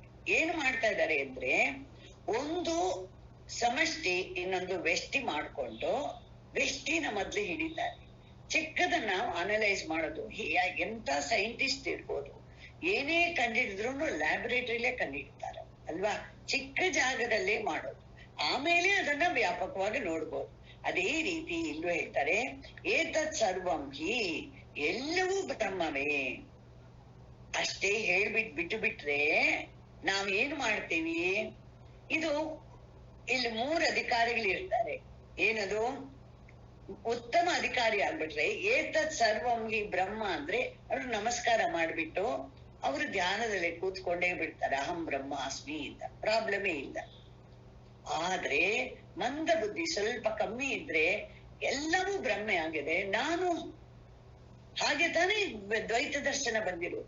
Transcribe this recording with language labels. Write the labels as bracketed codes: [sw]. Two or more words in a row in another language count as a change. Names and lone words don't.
[kn] ಏನ್ ಮಾಡ್ತಾ ಇದ್ದಾರೆ ಅಂದ್ರೆ, ಒಂದು ಸಮಷ್ಟಿ ಇನ್ನೊಂದು ವ್ಯಷ್ಟಿ ಮಾಡ್ಕೊಂಡು ವ್ಯಷ್ಟಿನ ಮೊದ್ಲು ಹಿಡಿತಾರೆ. ಚಿಕ್ಕದನ್ನ ಅನಲೈಸ್ ಮಾಡೋದು. ಎಂತ ಸೈಂಟಿಸ್ಟ್ ಇರ್ಬೋದು, ಏನೇ ಕಂಡಿಡಿದ್ರು ಲ್ಯಾಬೊರೇಟರಿಲೇ ಕಂಡಿಡ್ತಾರೆ ಅಲ್ವಾ? ಚಿಕ್ಕ ಜಾಗದಲ್ಲೇ ಮಾಡೋದು, ಆಮೇಲೆ ಅದನ್ನ ವ್ಯಾಪಕವಾಗಿ ನೋಡ್ಬೋದು. ಅದೇ ರೀತಿ ಇಲ್ಲೂ ಹೇಳ್ತಾರೆ, [sa] ಏತತ್ ಸರ್ವಂ ಹಿ, [kn] ಎಲ್ಲವೂ ಬ್ರಹ್ಮವೇ. ಅಷ್ಟೇ ಬಿಟ್ಟು ಬಿಟ್ರೆ ನಾವ್ ಏನ್ ಮಾಡ್ತೀವಿ? ಇದು ಇಲ್ಲಿ 3 ಅಧಿಕಾರಿಗಳು ಇರ್ತಾರೆ. ಏನದು? ಉತ್ತಮ ಅಧಿಕಾರಿ ಆಗ್ಬಿಟ್ರೆ [sa] ಏತತ್ ಸರ್ವಂ ಹಿ ಬ್ರಹ್ಮ [kn] ಅಂದ್ರೆ ಅವ್ರು ನಮಸ್ಕಾರ ಮಾಡ್ಬಿಟ್ಟು ಅವರು ಧ್ಯಾನದಲ್ಲಿ ಕೂತ್ಕೊಂಡೇ ಬಿಡ್ತಾರೆ, [sa] ಅಹಂ ಬ್ರಹ್ಮಾಸ್ಮಿ [kn] ಅಂತ. ಪ್ರಾಬ್ಲಮೇ ಇಲ್ಲ. ಆದ್ರೆ ಮಂದ ಬುದ್ಧಿ ಸ್ವಲ್ಪ ಕಮ್ಮಿ ಇದ್ರೆ ಎಲ್ಲವೂ ಬ್ರಹ್ಮೆ ಆಗಿದೆ, ನಾನು ಹಾಗೆ ತಾನೇ ದ್ವೈತ ದರ್ಶನ ಬಂದಿರೋದು.